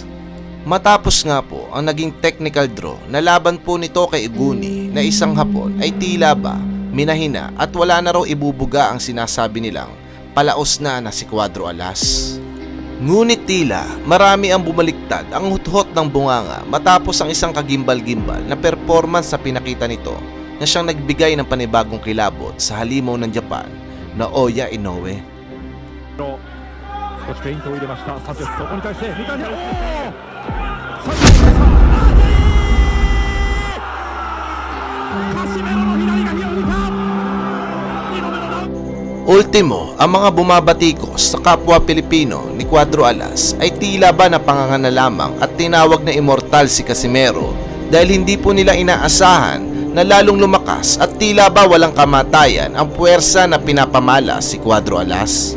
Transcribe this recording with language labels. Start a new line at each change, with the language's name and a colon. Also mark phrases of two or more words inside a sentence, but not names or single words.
Filipino: Matapos nga po ang naging
English: technical draw
Filipino: na laban po nito kay Iguni na isang Hapon ay tila ba minahina at wala na raw ibubuga ang sinasabi nilang palaos na si Cuadro Alas. Ngunit tila marami ang bumaliktad ang huthot ng bunganga matapos ang isang kagimbal-gimbal na performance na pinakita nito na siyang nagbigay ng panibagong kilabot sa halimaw ng Japan na Oya Inoue.
Japanese: 少しフェイントを入れました。サンチェス、そこに対して2回目、サンチェス、カシメロの左が火を抜いた。2度目のダウン。
Filipino: Ultimo, ang mga bumabatikos sa kapwa Pilipino ni Cuadro Alas ay tila ba napanganga na lamang at tinawag na immortal si Casimero dahil hindi po nila inaasahan na lalong lumakas at tila ba walang kamatayan ang puwersa na pinapamala si Cuadro Alas.